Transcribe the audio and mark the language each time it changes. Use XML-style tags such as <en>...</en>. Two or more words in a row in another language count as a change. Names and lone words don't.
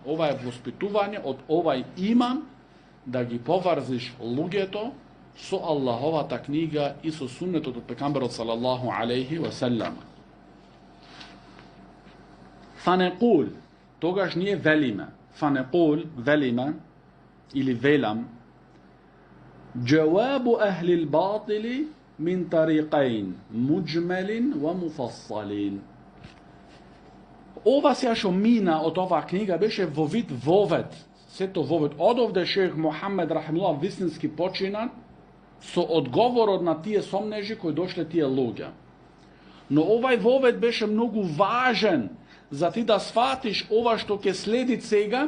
<mk>Ова е воспитување од овај иман да ги поврзиш луѓето со Аллаховата книга и со суннетот од пекамберот</mk> <ar>صلى الله عليه وسلم.</ar> <mk>Фанекул, тогаш ние велиме. Фанекул, велиме, или велам,</mk> <ar>جواب أهل الباطل من طريقين، مجمل ومفصل.</ar> <mk>Ова сега што мина од оваа книга беше во вид вовед, сето вовед. Одовде шех Мухамед рахимуллах вистински почина со одговорот на тие сомнежи кои дошле тие луѓе. Но овај вовед беше многу важен за ти да сватиш ова што ќе следи сега.</mk>